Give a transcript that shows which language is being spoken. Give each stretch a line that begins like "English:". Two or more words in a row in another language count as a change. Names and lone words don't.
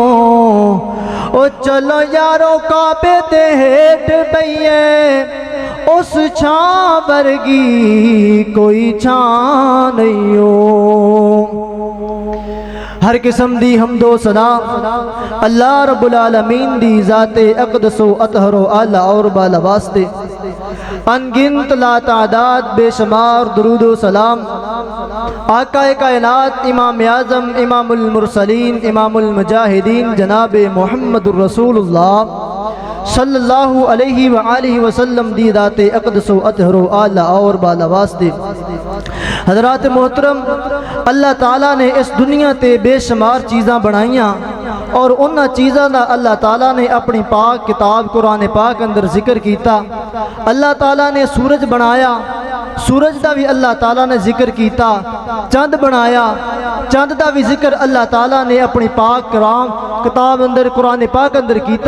Punjabi: او چلو یارو کعبے تے ہیٹھ پئیے اس چھاں ورگی کوئی چھاں نہیں ہو. ہر قسم دی حمد و ثنا اللہ رب العالمین دی ذاتِ اقدس و اطہر و اعلیٰ اور بالا واسطے. ان گنت لاتعداد بے شمار درود و سلام آقائے کائنات امام اعظم امام المرسلین امام المجاہدین جناب محمد رسول اللہ
Arabic: صلى الله عليه وآله وسلم
Punjabi: دی ذاتِ اقدس و اطہر و اعلیٰ اور بالا واسطے. حضرات محترم، اللہ تعالیٰ نے اس دنیا تے بے شمار چیزاں بنائیاں اور انہاں چیزاں دا اللہ تعالیٰ نے اپنی پاک کتاب قرآن پاک اندر ذکر کیا. اللہ تعالیٰ نے سورج بنایا، سورج کا بھی اللہ تعالیٰ نے ذکر کیا. چند بنایا، چند کا بھی ذکر اللہ تعالیٰ نے اپنی پاک کلام کتاب اندر قرآن پاک اندر کیا.